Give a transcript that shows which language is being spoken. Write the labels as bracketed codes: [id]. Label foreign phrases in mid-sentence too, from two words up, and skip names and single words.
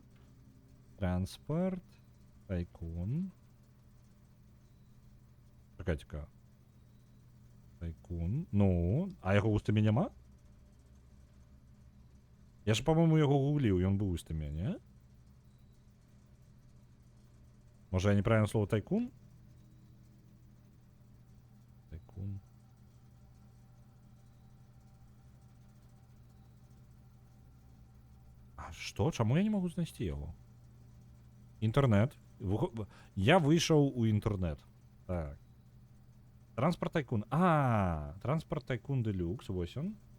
[be] Transport Tycoon. Чакайце-ка. Tycoon. Ну, а яго ў стыме няма? Я ж, па-моему, яго гугліў, ён быў у стыме, не? Можа, [ru] я неправильно слово Tycoon? [be] Tycoon. А што? Чаму я не магу знайсці яго? Інтэрнэт. Я выйшаў у інтэрнэт. Так. Transport Tycoon. Transport Tycoon Deluxe, вось он.